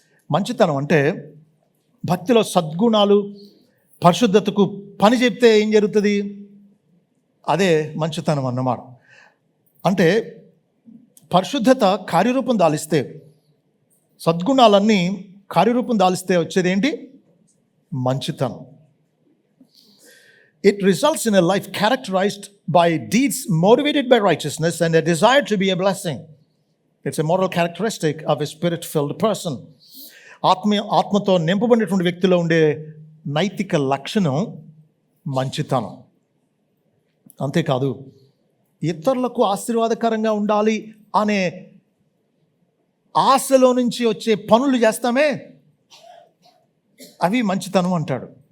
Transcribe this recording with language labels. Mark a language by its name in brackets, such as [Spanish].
[Telugu] మంచితనం అంటే భక్తిలో సద్గుణాలు, పరిశుద్ధతకు పని చెప్తే ఏం జరుగుతుంది? అదే మంచితనం అన్నమాట. అంటే పరిశుద్ధత కార్యరూపం దాలిస్తే, సద్గుణాలన్నీ కార్యరూపం దాలిస్తే వచ్చేది ఏంటి? మంచితనం. [English] It results in a life characterized by deeds motivated by righteousness and a desire to be a blessing. It's a moral characteristic of a spirit-filled person. [Telugu] ఆత్మతో నింపబడినటువంటి వ్యక్తిలో ఉండే నైతిక లక్షణం మంచితనం. అంతేకాదు, ఇతరులకు ఆశీర్వాదకరంగా ఉండాలి అనే ఆశలో నుంచి వచ్చే పనులు చేస్తామే, అవి మంచితనం అంటాడు.